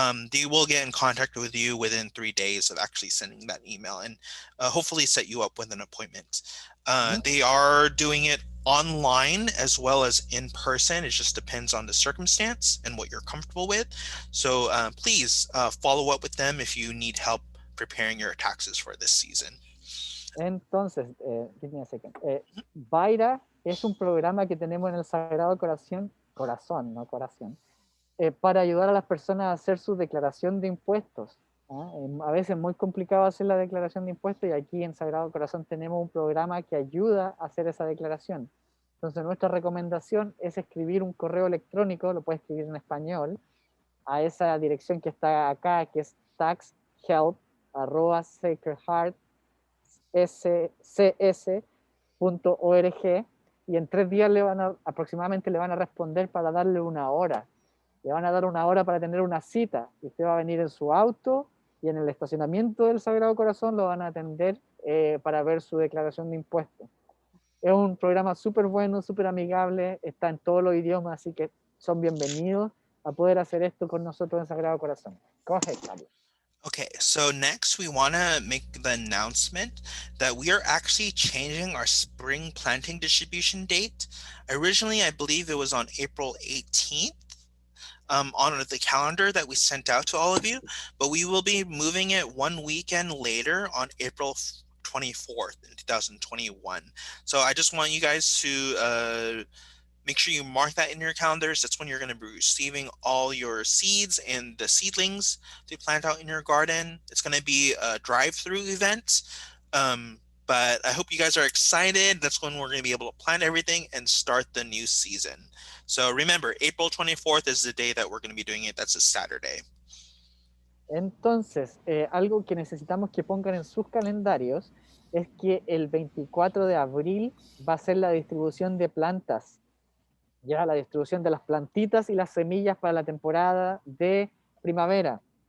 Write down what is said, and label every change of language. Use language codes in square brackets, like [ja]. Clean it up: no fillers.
[en] They will get in contact with you within 3 days of actually sending that email and hopefully set you up with an appointment. They are doing it online as well as in person. It just depends on the circumstance and what you're comfortable with. So please follow up with them if you need help preparing your taxes for this season. Entonces, give me a second. [es] Vaira es un programa que tenemos en el Sagrado Corazón, no corazón, para ayudar a las personas a hacer su declaración de impuestos. A veces es muy complicado hacer la declaración de impuestos y aquí en Sagrado Corazón tenemos un programa que ayuda a hacer esa declaración. Entonces nuestra recomendación es escribir un correo electrónico, lo puedes escribir en español, a esa dirección que está acá, que es taxhelp@sacredheartcs.org, y en 3 días aproximadamente le van a responder para darle una hora. Le van a dar una hora para tener una cita, y usted va a venir en su auto y en el estacionamiento del Sagrado Corazón lo van a atender para ver su declaración de impuestos. Es un programa súper bueno, súper amigable, está en todos los idiomas, así que son bienvenidos a poder hacer esto con nosotros en Sagrado Corazón. [en] Go ahead, Carlos. Okay, so next we want to make the announcement that we are actually changing our spring planting distribution date. Originally, I believe it was on April 18th. On the calendar that we sent out to all of you, but we will be moving it 1 weekend later on April 24th in 2021. So I just want you guys to make sure you mark that in your calendars. That's when you're going to be receiving all your seeds and the seedlings to plant out in your garden. It's going to be a drive-through event. But I hope you guys are excited. That's when we're going to be able to plant everything and start the new season. So remember, April 24th is the day that we're going to be doing it. That's a Saturday. [es] Entonces, algo que necesitamos que pongan en sus calendarios es que el 24 de abril va a ser la distribución de plantas. Ya, la distribución de las plantitas y las semillas para la temporada de primavera.